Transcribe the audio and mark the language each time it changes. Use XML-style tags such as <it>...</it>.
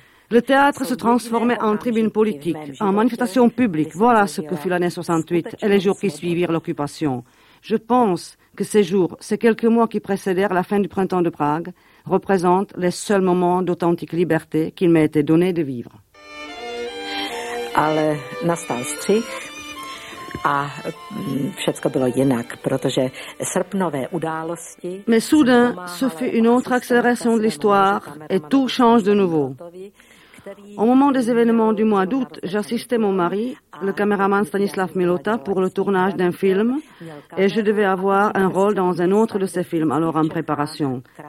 <fr>Le théâtre se transformait en tribune politique, en manifestation publique. Voilà ce que fut l'année 68 et les jours qui suivirent l'occupation. Je pense que ces jours, ces quelques mois qui précédèrent la fin du printemps de Prague, représentent les seuls moments d'authentique liberté qu'il m'a été donné de vivre.</fr> <cs>Ale nastal střih. A všechno bylo jinak, protože srpnové události.</cs> <fr>Mais soudain, ce fut une autre accélération de l'histoire et tout change de nouveau. Au moment des événements du mois d'août, j'assistais mon mari, le caméraman Stanislav Milota, pour le tournage d'un film et je devais avoir un rôle dans un autre de ses films, alors en préparation.</fr>